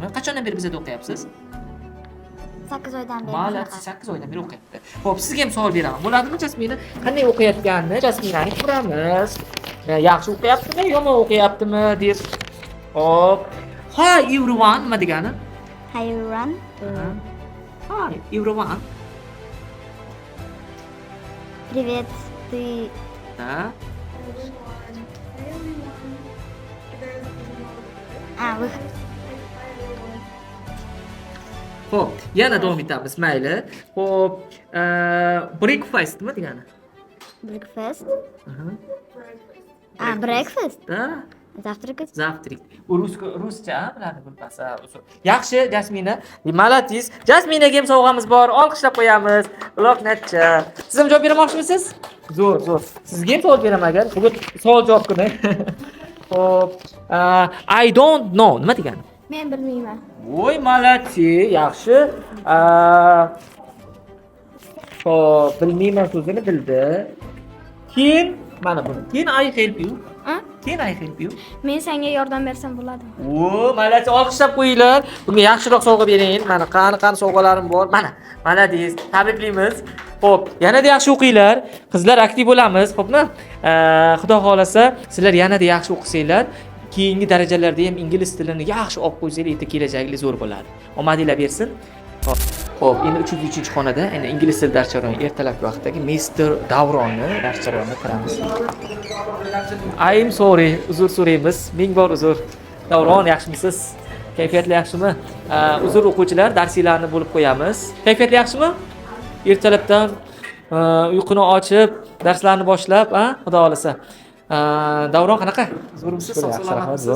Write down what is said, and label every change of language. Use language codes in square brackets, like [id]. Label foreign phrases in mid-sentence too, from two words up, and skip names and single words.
[uz] Qachondan beri bizda o'qiyapsiz? 8 oydan beri. Malak 8 oydan beri o'qiyapti. Xo'p, sizga ham savol beraman. Bo'ladimi Jasmina? Qanday o'qiyotganini Jasminani ko'ramiz. Yaxshi o'qiyaptimi, yomon o'qiyaptimi deb. Hop. [en] Hi everyone [uz] nima degani? [en] Hi everyone. Hi everyone. [ru] Привет. Ты [uz] Ha? [ru] вы [uz] Xo'p, yana davom etamiz, mayli. Xo'p, breakfast nima degani? [en] breakfast. Breakfast. [uz] Ha? [ru] Завтракать. Завтрак. [uz] Ruscha biladi bilmasa. Yaxshi, Jasmina. Malades. Jasminaga ham sovg'amiz bor. Olqishlab qo'yamiz. Uloq natcha. Siz ham javob bermoqchimisiz? Zo'r, zo'r. Sizga ham savol beraman agar. Bugun savol javob kuni. Xo'p, [en] I don't know [uz] nima degani? Men bilmayman. Voy, malades. Yaxshi. Xo'p, bilmayman so'zini bildi. Keyin mana bu. Keyin [en] I help you. Keyin I help you. [uz] Men senga yordam bersam bo'ladimi? O, malades, olqishlab qo'yinglar. Bunga yaxshiroq sovg'a bering. Mana qani sovg'alarim bor. Mana, malades. Tabriklaymiz. Xo'p, yanada yaxshi o'qinglar. Qizlar aktiv bo'lamiz, xo'pmi? Xudo xolasa, sizlar yanada yaxshi o'qisanglar, keyingi darajalarda ham ingliz tilini yaxshi olib qo'ysanglar, erta kelajagingiz zo'r bo'ladi. Omadinglar bersin. Xo'p, endi 303-xonada endi ingliz tili dars jarayoni ertalabki vaqtdagi Mr. Davronni dars jarayoniga kiramiz. [en] I'm sorry, [uz] uzr so'raymiz. Ming bor uzr. Davron, yaxshimisiz? Kayfiyatli yaxshimi? Uzr o'quvchilar, darsinglarni bo'lib qo'yamiz. Kayfiyatli yaxshimi? Ertalabdan uyquni ochib, darslarni boshlab, xudo xolasa. Davron qanaqa? Zo'rmisiz? Sog'-salomatmisiz?